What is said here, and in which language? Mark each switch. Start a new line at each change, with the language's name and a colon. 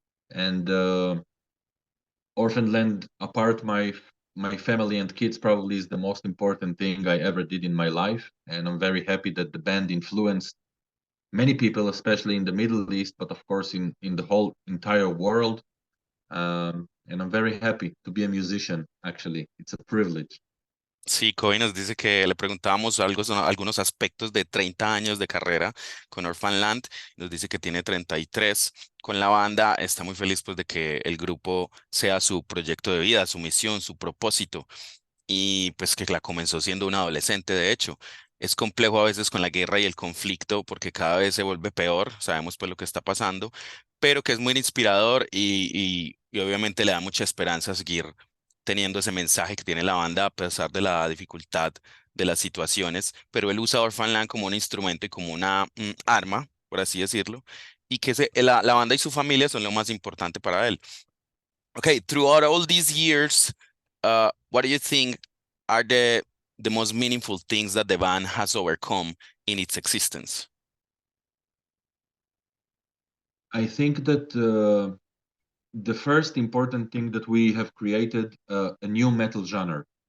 English: And Orphan Land, apart my family and kids, probably is the most important thing I ever did in my life, and I'm very happy that the band influenced many people, especially in the Middle East, but of course in the whole entire world. And I'm very happy to be a musician. Actually, it's a privilege.
Spanish: Sí, Kobe nos dice que le preguntábamos algo, algunos aspectos de 30 años de carrera con Orphan Land. Nos dice que tiene 33 con la banda. Está muy feliz pues de que el grupo sea su proyecto de vida, su misión, su propósito. Y pues que la comenzó siendo un adolescente, de hecho. Es complejo a veces con la guerra y el conflicto porque cada vez se vuelve peor, sabemos pues lo que está pasando, pero que es muy inspirador y obviamente le da mucha esperanza seguir teniendo ese mensaje que tiene la banda a pesar de la dificultad de las situaciones, pero él usa Orphan Land como un instrumento y como una arma, por así decirlo, y que la banda y su familia son lo más importante para él.
English: Okay, throughout all these years, what do you think are the most meaningful things that the band has overcome in its existence? I think that the first important thing that we have created a new metal genre.